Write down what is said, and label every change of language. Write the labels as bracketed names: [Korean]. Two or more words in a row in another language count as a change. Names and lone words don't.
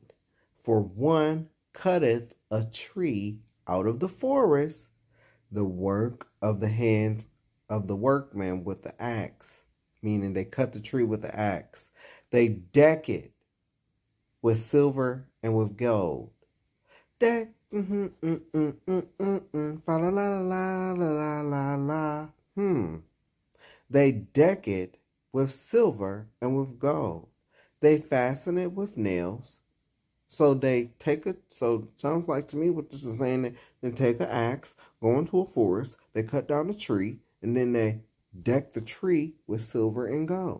[English] For one cutteth a tree out of the forest, the work of the hands of the workman with the axe, meaning they cut the tree with the axe. They deck it with silver and with gold. Deck, fa la la la la la la. They deck it with silver and with gold. They fasten it with nails. So they take it. So sounds like to me what this is saying. They take an axe, go into a forest, they cut down a tree, and then they deck the tree with silver and gold.